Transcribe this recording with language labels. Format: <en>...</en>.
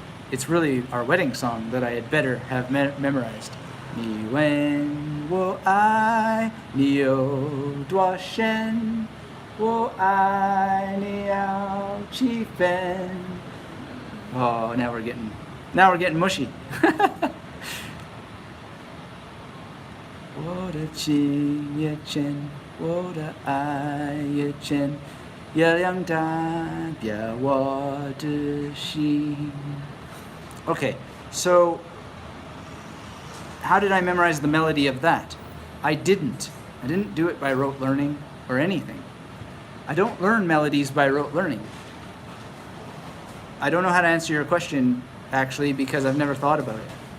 <en>It's really our wedding song that I had better have memorized.</en> <zh>你问我爱你有多深，我爱你要几分。</zh> <en>Oh, now we're getting mushy.</en> <zh>我的情也真，我的爱也真，月亮代表我的心。</zh> <en>Okay, so how did I memorize the melody of that? I didn't do it by rote learning or anything. I don't learn melodies by rote learning. I don't know how to answer your question, actually, because I've never thought about it.</en>